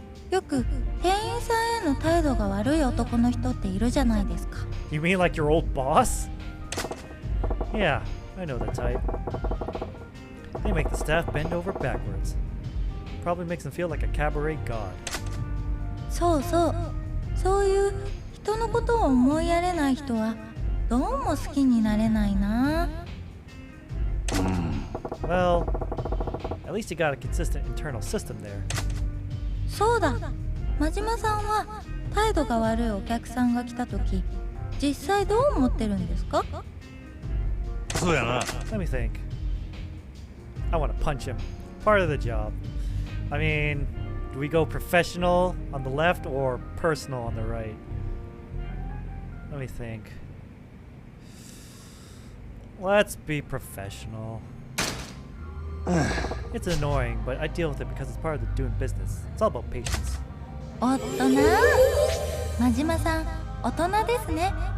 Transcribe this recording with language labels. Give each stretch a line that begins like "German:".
Japanese: よく店員さんへの態度が悪い男の人っているじゃないですか。
English: You mean like your old boss? Yeah, I know the type. They make the staff bend over backwards. Probably makes them feel like a cabaret god.
Japanese: そうそう、そういう人のことを思いやれない人はどうも好きになれないな。
English: Well, at least you got a consistent internal system there.
Japanese: そうだ、真島さんは態度が悪いお客さんが来た時、実際どう思ってるんですか？そうやな。
English: Let me think. I want to punch him. Part of the job. I mean, do we go professional on the left or personal on the right? Let me think. Let's be professional. It's annoying, but I deal with it because it's part of the doing business. It's all about patience.
Japanese: おっとな、真島さん、大人ですね。